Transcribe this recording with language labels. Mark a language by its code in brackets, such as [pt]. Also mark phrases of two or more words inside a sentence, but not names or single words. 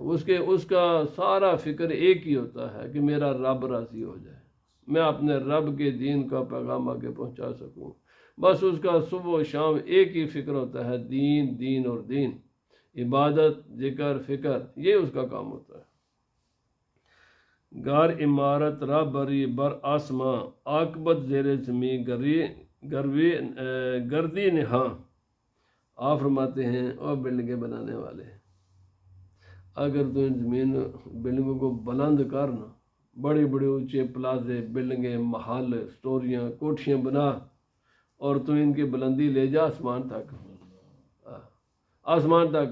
[ur] اس کا سارا فکر ایک ہی ہوتا ہے کہ میرا رب راضی ہو جائے، میں اپنے رب کے دین کا پیغام آگے پہنچا سکوں۔ بس اس کا صبح و شام ایک ہی فکر ہوتا ہے، دین دین اور دین، عبادت، ذکر، فکر، یہ اس کا کام ہوتا ہے۔ [fa] گار عمارت را بری بر آسماں، عاقبت زیر زمین گردی نہاں۔ [ur] آپ فرماتے ہیں اور بلڈنگیں بنانے والے، اگر تو ان زمین بلڈنگوں کو بلند کرنا، بڑے بڑے اونچے پلازے، بلڈنگیں، محل، سٹوریاں، کوٹھیاں بنا، اور تو ان کی بلندی لے جا آسمان تک، آسمان تک۔